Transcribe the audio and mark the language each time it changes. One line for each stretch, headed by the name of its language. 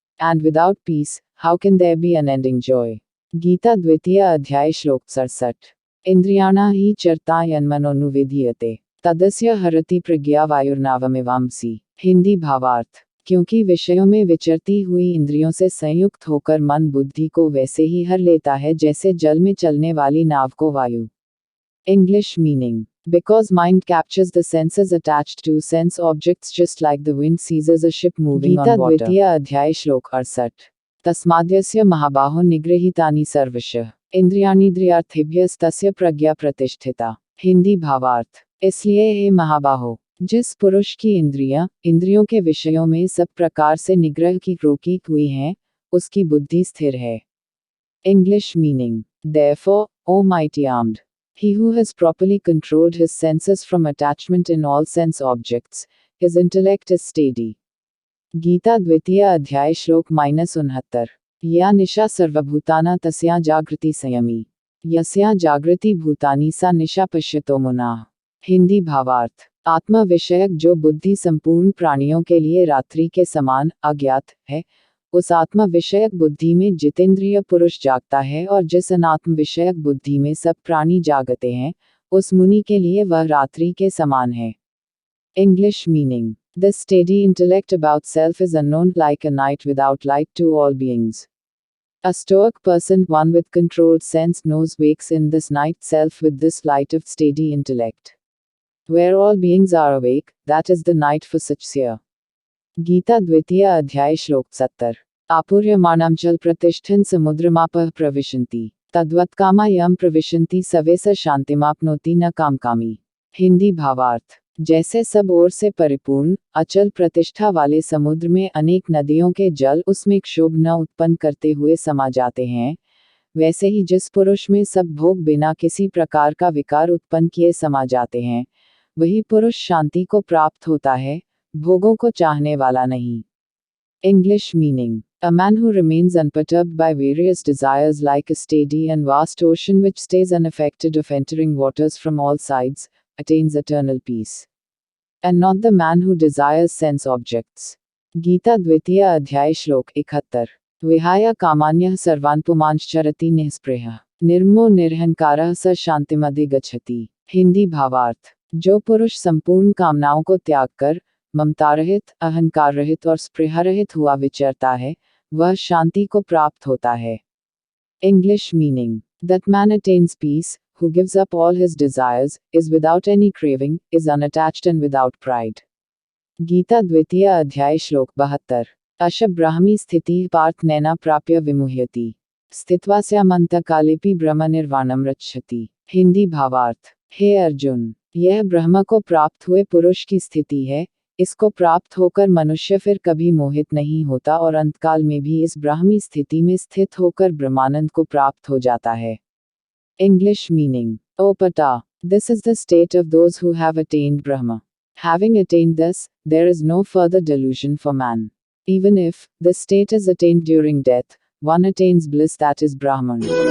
English: And without peace, how can there be unending joy?
Hindi: Gita द्वितीय अध्याय श्लोक 67।
Sanskrit: इंद्रियाणा हि चरता यन्मनोनुविधीयते तदस्य हरति प्रज्ञा वायुर्नावमिवांसि।
Hindi: हिंदी भावार्थ। क्योंकि विषयों में विचरती हुई इंद्रियों से संयुक्त होकर मन बुद्धि को वैसे ही हर लेता है जैसे जल में चलने वाली नाव को वायु।
English: English meaning. Because mind captures the senses attached to sense objects just like the wind seizes a ship moving on water.
Hindi: Gita द्वितीय अध्याय श्लोक 68।
Sanskrit: तस्माद्यस्य महाबाहो निगृहीतानि सर्वशः इंद्रियाणीन्द्रियार्थेभ्यस्तस्य प्रज्ञा प्रतिष्ठिता।
Hindi: हिंदी भावार्थ। इसलिए हे महाबाहो, जिस पुरुष की इंद्रियों के विषयों में सब प्रकार से निग्रह की रोकी हुई हैं, उसकी बुद्धि स्थिर है।
English: English meaning. Therefore, O mighty armed, he who has properly controlled his senses from attachment in all sense objects, his intellect is steady.
Hindi: Gita द्वितीय अध्याय श्लोक -69।
Sanskrit: या निशा सर्वभूताना तस्या जागृति संयमी यस्या जागृति भूतानि सा निशा पश्यतो मुनाः।
Hindi: हिंदी भावार्थ। आत्मा विषयक जो बुद्धि संपूर्ण प्राणियों के लिए रात्रि के समान अज्ञात है, उस आत्मा विषयक बुद्धि में जितेंद्रिय पुरुष जागता है, और जिस अनात्म विषयक बुद्धि में सब प्राणी जागते हैं, उस मुनि के लिए वह रात्रि के समान है।
English: English meaning. This steady intellect about self is unknown, like a night without light to all beings. A stoic person, one with controlled sense, knows wakes in this night self with this light of steady intellect. Where all beings are awake, that is the night for such seer.
Hindi: Gita द्वितीय अध्याय श्लोक 70
Sanskrit: आपूर्यमाणं चल प्रतिष्ठन् समुद्रमापः प्रविशन्ति तद्वत्कामा यं प्रविशन्ति सवे स शान्तिमाप्नोति न कामकामी।
Hindi: हिंदी भावार्थ। जैसे सब ओर से परिपूर्ण अचल प्रतिष्ठा वाले समुद्र में अनेक नदियों के जल उसमें क्षोभ न उत्पन्न करते हुए समा जाते हैं, वैसे ही जिस पुरुष में सब भोग बिना किसी प्रकार का विकार उत्पन्न किए समा जाते हैं, वही पुरुष शांति को प्राप्त होता है, भोगों को चाहने वाला नहीं।
English: English meaning: A man who remains unperturbed by various desires like a steady and vast ocean which stays unaffected of entering waters from all sides, attains eternal peace. And not the man who desires sense objects.
Hindi: Gita द्वितीय अध्याय श्लोक 71
Sanskrit: विहाय कामान्यः सर्वान् पुमांश्चरति निःस्पृहः निर्ममो निरहंकारः स शान्तिमधिगच्छति।
Hindi: हिंदी भावार्थ। जो पुरुष संपूर्ण कामनाओं को त्याग कर ममता रहित, अहंकार रहित और स्पृहा रहित हुआ विचरता है, वह शांति को प्राप्त होता है।
English: English meaning: That man attains peace, who gives up all his desires, is without any craving, is unattached and without pride.
Hindi: Gita द्वितीय अध्याय श्लोक 72
Sanskrit: अश ब्राह्मी स्थितिः पार्थ नैना प्राप्य विमुह्यति स्थित्वास्यामन्तकालेपि ब्रह्म निर्वाणम रक्षति।
Hindi: हिंदी भावार्थ। हे अर्जुन, यह ब्रह्म को प्राप्त हुए पुरुष की स्थिति है, इसको प्राप्त होकर मनुष्य फिर कभी मोहित नहीं होता और अंतकाल में भी इस ब्राह्मी स्थिति में स्थित होकर ब्रह्मानंद को प्राप्त हो जाता है।
English: English meaning: O Pata, this is the state of those who have attained Brahma. Having attained this, there is no further delusion for man. Even if this state is attained during death, one attains bliss, that is Brahman.